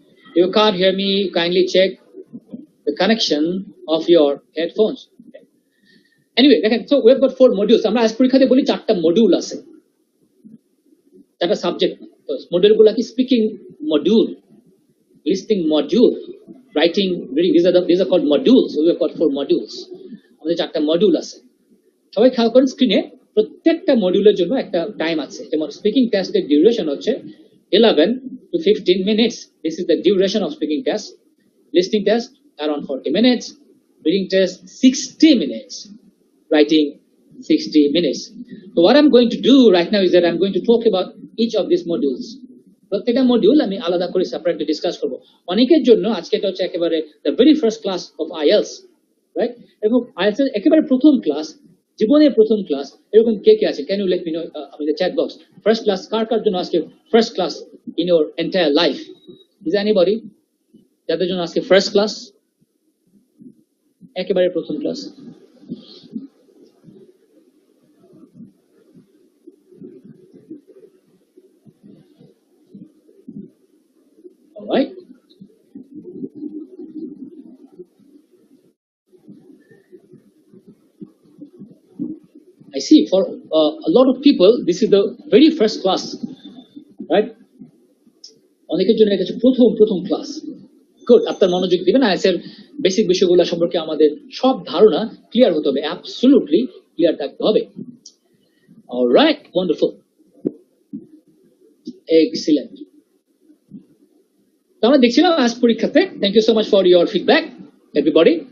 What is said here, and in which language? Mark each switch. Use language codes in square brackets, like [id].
[en] If you can't hear me, kindly check the connection of your headphones. Anyway, so we have got 4 modules. [bn] আমরা আজ পরীক্ষাতে বলি 4টা module আছে, 4টা সাবজেক্ট। মডিউলগুলো কি? Speaking module, listening module, writing, reading. [en] These are called modules. So we have got 4 modules. [bn] আমাদের 4টা মডিউল আছে। সবাই খেয়াল করেন স্ক্রিনে, প্রত্যেকটা মডিউলের জন্য একটা টাইম আছে। যেমন স্পিকিং টেস্টের ডিউরেশন হচ্ছে [en] 11 to 15 minutes. This is the duration of speaking test. Listening test around 40 minutes. Reading test 60 minutes. Writing 60 minutes. So what I'm going to do right now is that I'm going to talk about each of these modules. [bn] প্রত্যেকটা module আমি আলাদা করে separately discuss করব। অনেকের জন্য আজকে এটা হচ্ছে একেবারে [en] the very first class of IELTS, right? [bn] এবং IELTS এর একেবারে প্রথম ক্লাস, জীবনের প্রথম ক্লাস, এরকম কে কে আছে? [en] Can you let me know in the chat box? First class [bn] কার জন্য আজকে [en] first class in your entire life? Is there anybody [bn] যাদের জন্য আজকে ফার্স্ট ক্লাস, একেবারে প্রথম class? [en] All right. I see for a lot of people this is the very first class, right? [bn] অনেকের জন্য এটা হচ্ছে প্রথম ক্লাস। গুড, আপনার মনোযোগ দিবেন। আইএলটিএস এর বেসিক বিষয়গুলো সম্পর্কে আমাদের সব ধারণা ক্লিয়ার হতে হবে, অ্যাবসলিউটলি ক্লিয়ার থাকতে হবে। [en] Alright, wonderful, excellent. [bn] তো আমরা দেখছিলাম আজ পরীক্ষাতে, [en] Thank you so much for your feedback everybody.